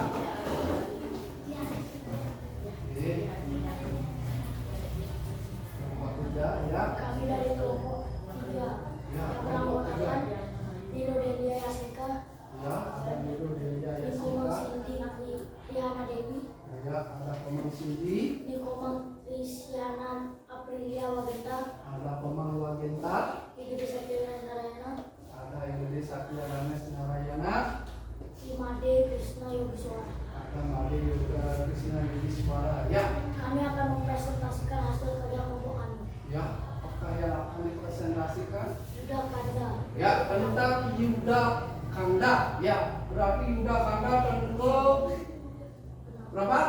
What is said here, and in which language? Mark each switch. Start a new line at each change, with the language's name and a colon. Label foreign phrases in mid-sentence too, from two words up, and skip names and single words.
Indonesian: Oke. Kelompok 3 ya. Kami dari kelompok 3 Ya, yang kelompok 3. beranggotakan Nino Delia Yasika, Ya, ada Nilo Delia Nikomang Yasika. Cindy Riana Dewi, Ya, ada Komang Cindy. Nikomang Risiana Aprilia Wagenta, Ada Komang Wagentar. Igede Satya Narayana, Ada Igede Satya Rames Narayana. Imade Krishna Yogiswara. Ada Made Yoga Krishna Yudhiswara. Ya, Kami akan mempresentasikan hasil kerja kelompok kami. ya. Apakah yang akan dipresentasikan? Yuda Kanda, Ya, tentang Yuda Kanda. Ya, berarti Yuda Kanda tentu berapa?